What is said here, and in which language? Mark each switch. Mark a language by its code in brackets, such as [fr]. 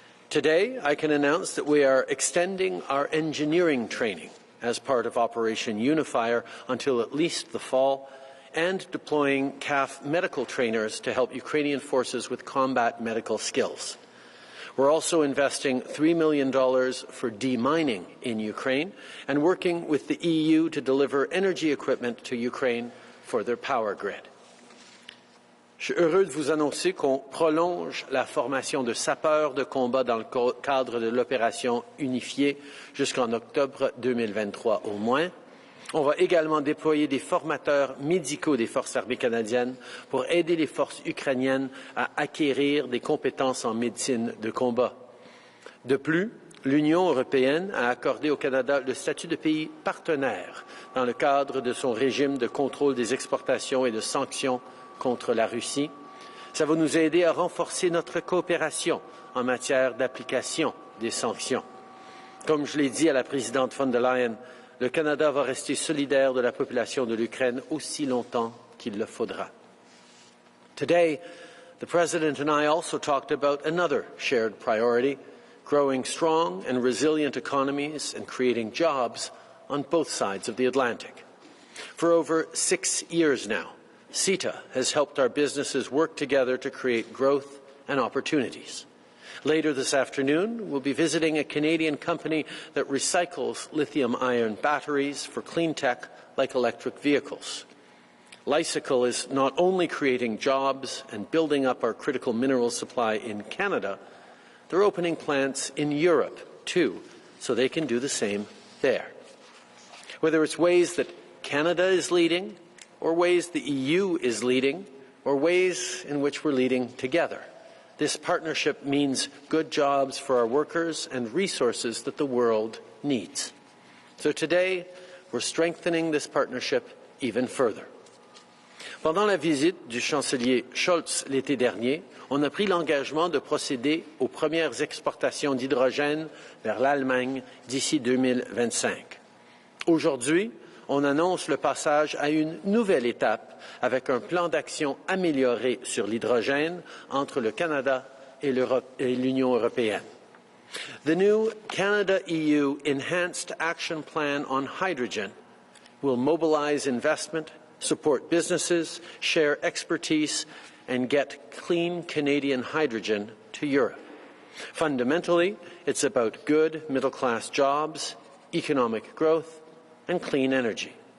[en] Today, I can announce that we are extending our engineering training as part of Operation Unifier until at least the fall, and deploying CAF medical trainers to help Ukrainian forces with combat medical skills. We're also investing $3 million for demining in Ukraine and working with the EU to deliver energy equipment to Ukraine for their power grid. [fr] Je suis heureux de vous annoncer qu'on prolonge la formation de sapeurs de combat dans le cadre de l'opération unifiée jusqu'en octobre 2023 au moins. On va également déployer des formateurs médicaux des forces armées canadiennes pour aider les forces ukrainiennes à acquérir des compétences en médecine de combat. De plus, l'Union européenne a accordé au Canada le statut de pays partenaire dans le cadre de son régime de contrôle des exportations et de sanctions contre la Russie. Ça va nous aider à renforcer notre coopération en matière d'application des sanctions. Comme je l'ai dit à la présidente von der Leyen, le Canada va rester solidaire de la population de l'Ukraine aussi longtemps qu'il le faudra. [en] Today, the President and I also talked about another shared priority, growing strong and resilient economies and creating jobs on both sides of the Atlantic. For over 6 years now, CETA has helped our businesses work together to create growth and opportunities. Later this afternoon, we'll be visiting a Canadian company that recycles lithium-ion batteries for clean tech like electric vehicles. Lysical is not only creating jobs and building up our critical mineral supply in Canada, they're opening plants in Europe too, so they can do the same there. Whether it's ways that Canada is leading, or ways the EU is leading, or ways in which we're leading together. This partnership means good jobs for our workers and resources that the world needs. So today, we're strengthening this partnership even further. [fr] Pendant la visite du chancelier Scholz l'été dernier, on a pris l'engagement de procéder aux premières exportations d'hydrogène vers l'Allemagne d'ici 2025. Aujourd'hui, on annonce le passage à une nouvelle étape avec un plan d'action amélioré sur l'hydrogène entre le Canada et l'Union européenne. [en] The new Canada-EU Enhanced Action Plan on Hydrogen will mobilize investment, support businesses, share expertise, and get clean Canadian hydrogen to Europe. Fundamentally, it's about good middle-class jobs, economic growth, and clean energy.